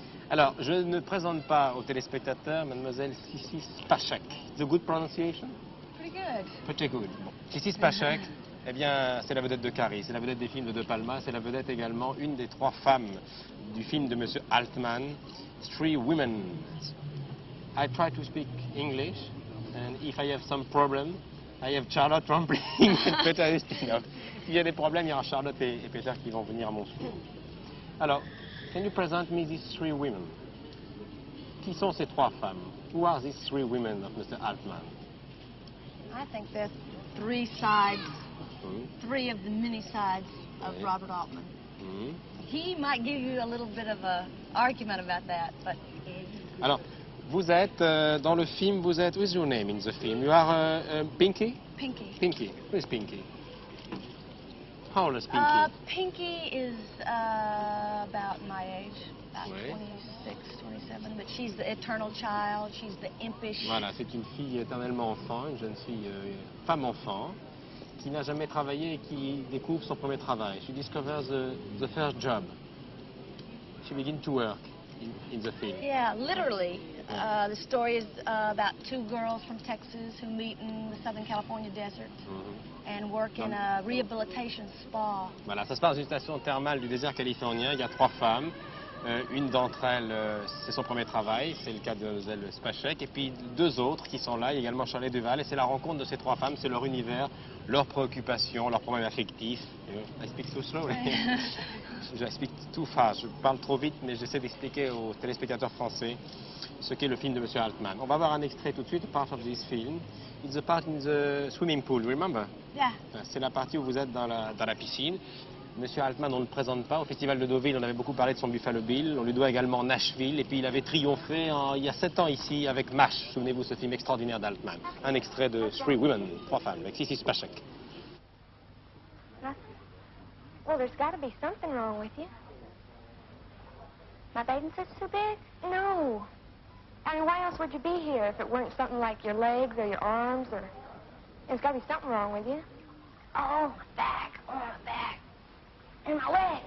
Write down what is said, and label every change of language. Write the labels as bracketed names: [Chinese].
[French] Alors, je ne présente pas aux téléspectateurs mademoiselle Sissi Spacek. [English] The good pronunciation? Pretty good. Pretty good. Bon. [French] Sissi Spacek, eh bien, c'est la vedette de Carrie, c'est la vedette des films de De Palma, c'est la vedette également, une des trois femmes du film de Monsieur Altman, Three Women. [English] I try to speak English, and if I have some problem, I have Charlotte Rampling and Peter Ustinov. [French] S'il y a des problèmes, il y aura Charlotte et Peter qui vont venir à mon secours. [English] Alors, can you present me these three women? [French] Qui sont ces trois femmes? [English] Who are these three women of Mr. Altman? I think there's three sides, Hmm. three of the many sides of Okay. Robert Altman. Hmm. He might give you a little bit of a argument about that, but [French] Alors, vous êtes dans le film, vous êtes. [English] What is your name in the film? You are Pinky? Pinky. Pinky. Who is Pinky? How old is Pinky? Pinky is about my age, about [French] Oui. [English] 26, 27, but she's the eternal child, she's the impish. [French] Voilà, c'est une fille éternellement enfant, une jeune fille, femme-enfant, qui n'a jamais travaillé et qui découvre son premier travail. [English] She discovers the first job. She begins to work in the film. Yeah, literally. The story is about two girls from Texas who meet in the Southern California desert Mhm. and work in a rehabilitation spa. [French] Voilà, ça se passe dans une station thermale du désert californien. Il y a trois femmes. Une d'entre elles, c'est son premier travail, c'est le cas de Mlle Spacek. Et puis deux autres qui sont là, il y a également Charlie Duval. Et c'est la rencontre de ces trois femmes, c'est leur univers, leurs préoccupations, leurs problèmes affectifs. [English] I speak too slowly. [French] Je [English] speak too fast. [French] Je parle trop vite, mais j'essaie d'expliquer aux téléspectateurs français ce qu'est le film de M. Altman. On va voir un extrait tout de suite, [English] part of this film. It's the part in the swimming pool, remember? Yeah. [French] C'est la partie où vous êtes dans la piscine. Monsieur Altman, on ne le présente pas. Au Festival de Deauville, on avait beaucoup parlé de son Buffalo Bill. On lui doit également Nashville. Et puis il avait triomphé il y a 7 ans ici avec MASH. Souvenez-vous, ce film extraordinaire d'Altman. Un extrait de Three Women, trois femmes, avec Sissi Spacek. [English] Well, there's got to be something wrong with you. My bathing suit's too big? No. I mean, why else would you be here if it weren't something like your legs or your arms or... There's got to be something wrong with you. Oh, my back. Oh, my back. And my leg.